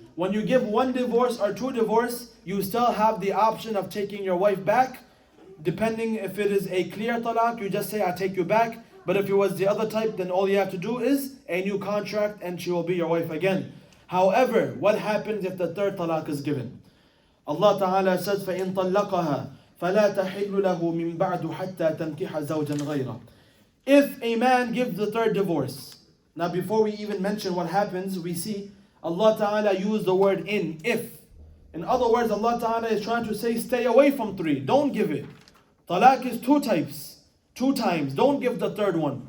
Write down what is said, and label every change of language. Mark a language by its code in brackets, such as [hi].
[en] When you give 1 divorce or 2 divorce, you still have the option of taking your wife back. Depending if it is a clear talaq, you just say, I take you back. But if it was the other type, then all you have to do is a new contract and she will be your wife again. However, what happens if the 3rd talaq is given? Allah Ta'ala says, [ar] فَإِن طَلَّقَهَا فَلَا تَحِلُّ لَهُ مِن بَعْدُ حَتَّى تَنْكِحَ زَوْجًا غَيْرَهُ. [en] If a man gives the 3rd divorce, now before we even mention what happens, we see Allah Ta'ala use the word in, if. In other words, Allah Ta'ala is trying to say, stay away from 3, don't give it. Talaq is 2 types, 2 times, don't give the 3rd one.